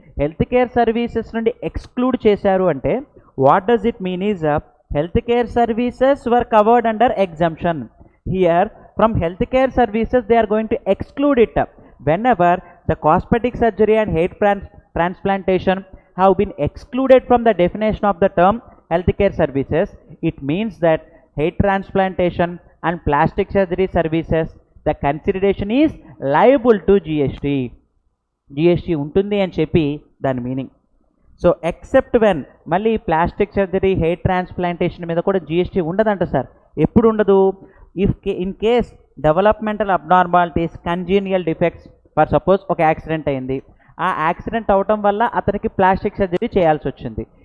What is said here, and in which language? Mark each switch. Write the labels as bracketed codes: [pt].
[en] health care services [te] నుండి exclude చేశారు అంటే [en] What does it mean is health care services were covered under exemption. Here from health care services they are going to exclude it whenever the cosmetic surgery and hair transplantation have been excluded from the definition of the term healthcare services, it means that hair transplantation and plastic surgery services, the consideration is liable to [te] GST ఉంటుంది అని చెప్పి దాని meaning. So except when, మళ్ళీ plastic surgery, hair transplantation మీద కూడా GST ఉండదంట sir. ఎప్పుడు ఉండదు? [en] in case developmental abnormalities, congenital defects, for suppose [te] ఒక యాక్సిడెంట్ అయింది, ఆ యాక్సిడెంట్ అవటం వల్ల అతనికి ప్లాస్టిక్ సర్జరీ చేయాల్సి వచ్చింది.